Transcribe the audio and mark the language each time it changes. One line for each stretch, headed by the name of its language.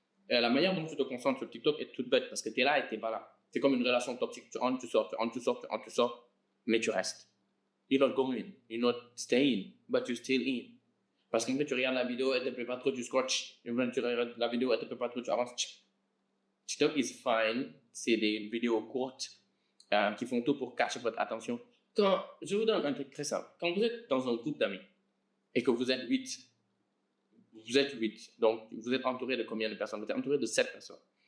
French: La manière dont tu te concentres sur TikTok est toute bête parce que t'es là et t'es pas là. C'est comme une relation toxique. Tu entres, tu sors. mais tu restes.
English: You're not going, you're not staying, but you're still in.
French: Parce que quand tu regardes la vidéo, elle te plaît pas trop, tu scratches. Et quand tu regardes la vidéo, elle te plaît pas trop, tu avances.
English: TikTok is fine,
French: c'est des vidéos courtes qui font tout pour cacher votre attention. Je vous donne un truc très simple. Quand vous êtes dans un groupe d'amis et que vous êtes 8, donc vous êtes entouré de combien de personnes? Vous êtes entouré de 7 personnes.